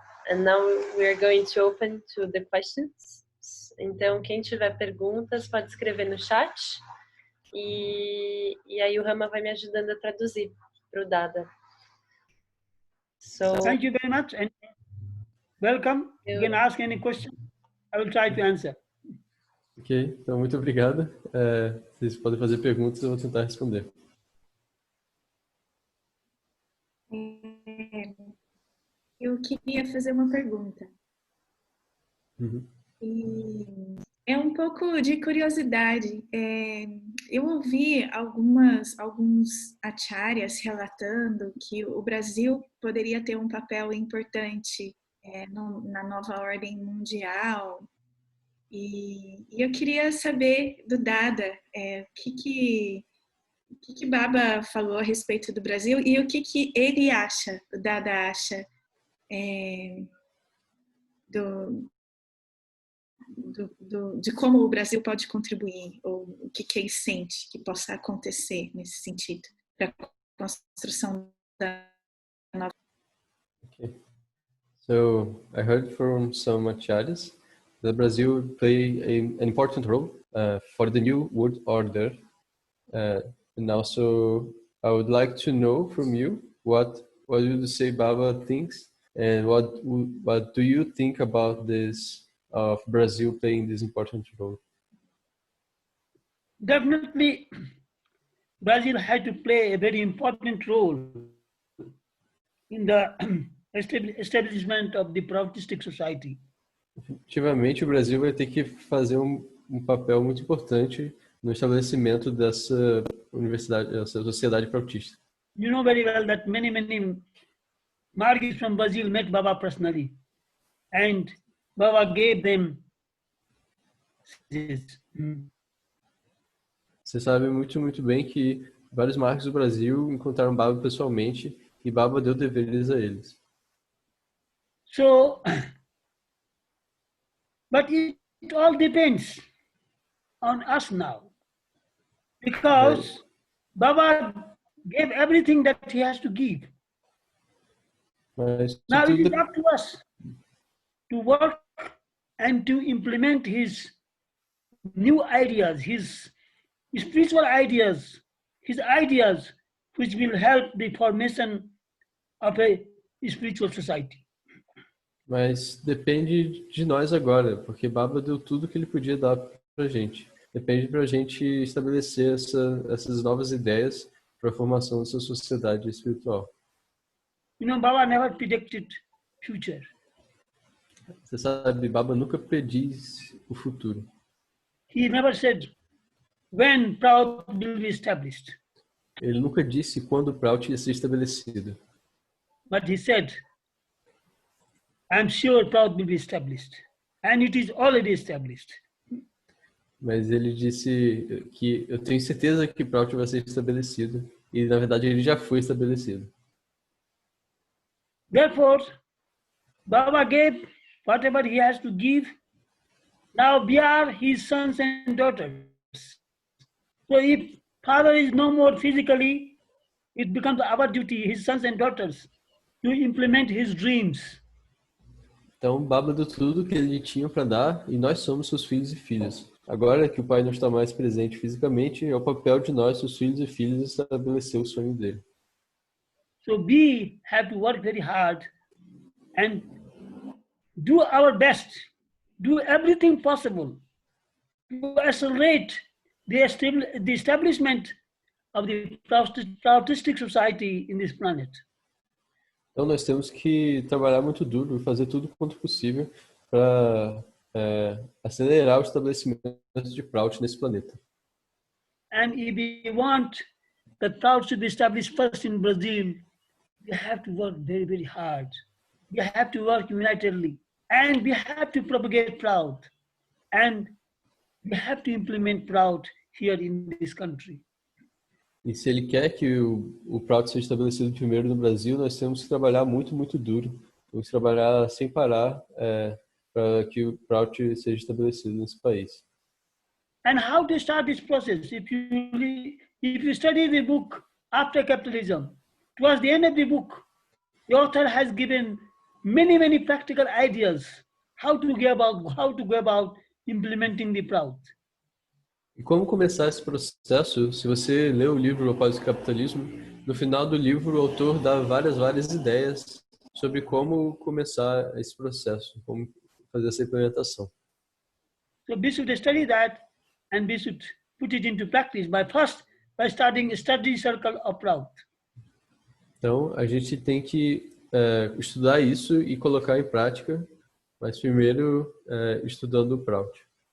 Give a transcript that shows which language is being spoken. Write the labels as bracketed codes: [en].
[en] And now we are going to open to the questions. [pt] Então, quem tiver perguntas pode escrever no chat. E aí o Rama vai me ajudando a traduzir para o Dada. [en] So, Thank you very much and welcome. You can ask any question. I will try to answer. [pt] Ok, então muito obrigado. Vocês podem fazer perguntas, eu vou tentar responder. Eu queria fazer uma pergunta. Uhum. E É um pouco de curiosidade. Eu ouvi alguns acharyas relatando que o Brasil poderia ter um papel importante na nova ordem mundial. E eu queria saber do Dada, o que Baba falou a respeito do Brasil e o que ele acha, o Dada acha, de como o Brasil pode contribuir, ou o que ele sente que possa acontecer nesse sentido, para a construção da nova. [en] Okay. So I heard from some acharyas that Brazil play an important role for the new world order, and also I would like to know from you what would you say Baba thinks, and what do you think about this of Brazil playing this important role? Definitely, Brazil had to play a very important role in the establishment of the Protestant society. [pt] Definitivamente, o Brasil vai ter que fazer um papel muito importante no estabelecimento dessa universidade, dessa sociedade proutista. [en] You know very well that many Margis from Brazil met Baba personally, and Baba gave them this. [pt] Você sabe muito bem que vários Margis do Brasil encontraram Baba pessoalmente e Baba deu deveres a eles. [en] So, but it all depends on us now, because Baba gave everything that he has to give. [pt] Mas [en] Now it [pt] tudo [en] is up to us to work and to implement his new ideas, his spiritual ideas, his ideas which will help the formation of a spiritual society. [pt] Mas depende de nós agora, porque Baba deu tudo que ele podia dar pra gente. Depende pra gente estabelecer essas novas ideias para a formação dessa sociedade espiritual. [en] You know, Baba never predicted future. [pt] Você sabe, Baba nunca prediz o futuro. [en] He never said when Proud will be established. [pt] Ele nunca disse quando o Prout ia ser estabelecido. [en] But he said, I'm sure Proud will be established. And it is already established. [pt] Mas ele disse que eu tenho certeza que o Prout vai ser estabelecido. E, na verdade, ele já foi estabelecido. [en] Therefore, Baba gave whatever he has to give. Now we are his sons and daughters. So if Father is no more physically, it becomes our duty, his sons and daughters, to implement his dreams. [pt] Então, Baba deu tudo que ele tinha para dar e nós somos seus filhos e filhas. Agora que o pai não está mais presente fisicamente, é o papel de nós, seus filhos e filhas, estabelecer o sonho dele. [en] So we have to work very hard and do our best, do everything possible to accelerate the establishment of the Protestant society in this planet. [pt] Então nós temos que trabalhar muito duro e fazer tudo quanto possível para acelerar o estabelecimento de Prout nesse planeta. [en] And if we want the Prout to be established first in Brazil, we have to work very, very hard. We have to work unitedly, and we have to propagate Prout, and we have to implement Prout here in this country. [pt] E se ele quer que o Prout seja estabelecido primeiro no Brasil, nós temos que trabalhar muito duro. Temos que trabalhar sem parar para que o Prout seja estabelecido nesse país. [en] And how to start this process? If you study the book After Capitalism, towards the end of the book, the author has given many practical ideas how to go about implementing the Prout. [pt] E como começar esse processo? Se você lê o livro Após o Capitalismo, no final do livro o autor dá várias ideias sobre como começar esse processo, como fazer essa implementação. [en] So we should study that and we should put it into practice by starting a study circle of Prout. [pt] Então a gente tem que estudar isso e colocar em prática, mas primeiro estudando o Prout.